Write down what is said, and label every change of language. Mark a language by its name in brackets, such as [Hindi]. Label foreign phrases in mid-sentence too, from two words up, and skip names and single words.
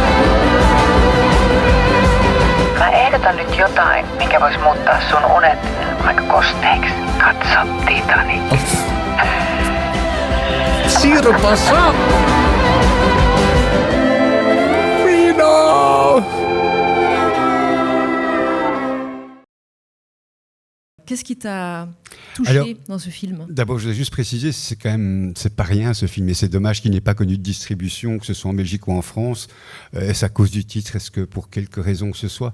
[Finnish] Mä ehdotan nyt jotain, mikä vois muuttaa sun unet aika kosteiksi. Katso, Titanic. Sirpa saa! Vino! [French] Qu'est-ce qui t'a touché dans ce film ? D'abord, je voudrais juste préciser, c'est pas rien ce film, et c'est dommage qu'il n'ait pas connu de distribution, que ce soit en Belgique ou en France. Est-ce à cause du titre, est-ce que pour quelque raison que ce soit ?